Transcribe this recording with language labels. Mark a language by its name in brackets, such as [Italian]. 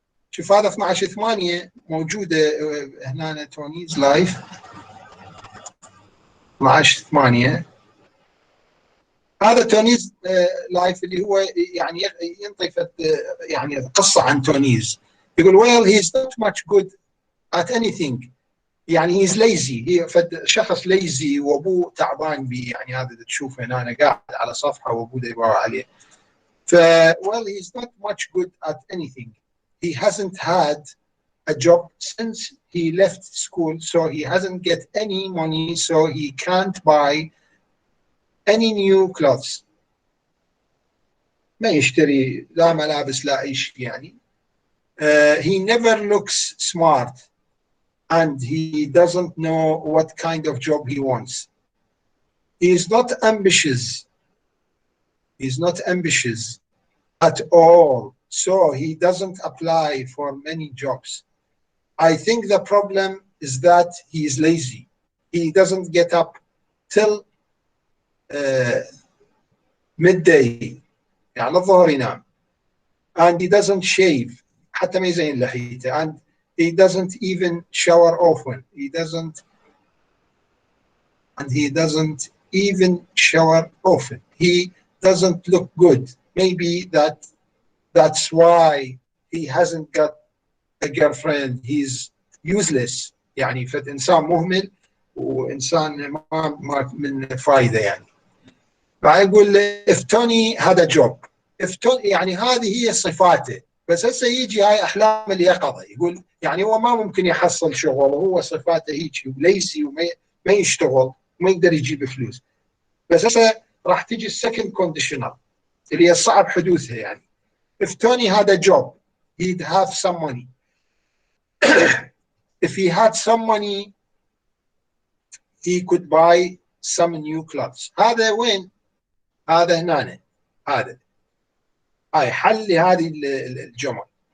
[Arabic] شوف هذا 12/8 موجوده هنا تونيز لايف. 12/8 هذا تونيز لايف اللي هو يعني ينطي يعني قصه عن تونيز. [English] يقول well he's not much good at anything. يعني he's lazy. [Arabic] هي شخص lazy وابوه تعبان بيه. يعني هذا اللي تشوفه هنا انا قاعد على صفحه وابوه يدور عليه. [English] ف well he's not much good at anything. He hasn't had a job since he left school, so he hasn't get any money, so he can't buy any new clothes. [Arabic] ما يشتري لا ملابس لا أي شيء يعني. [English] He never looks smart and he doesn't know what kind of job he wants. He is not ambitious. He's not ambitious at all, so he doesn't apply for many jobs. I think the problem is that he is lazy. He doesn't get up till midday. [Arabic] يعني الظهر ينام. [English] And he doesn't shave. [Arabic] حتى ما يزين لحيته. [English] And he doesn't even shower often. He doesn't even shower often. He doesn't look good. Maybe that's why he hasn't got a girlfriend. He's useless. [Arabic] يعني فإنسان مهمل وإنسان ما من فايدة يعني. [English] فيقول if Tony had a job. [Arabic] if Tony يعني هذه هي صفاته. بس هسه يجي هاي أحلام اليقظة. يقول يعني هو ما ممكن يحصل شغل وهو صفاته هيك وليسي وما يشتغل وما يقدر يجيب فلوس. بس هسه راح تيجي السكند كونديشنال اللي هي صعب حدوثها يعني. [English] if Tony had a job he'd have some money. if he had some money he could buy some new clothes. [Arabic] هذا وين؟ هذا هنا. هذا هاي حل لهذه الجمل.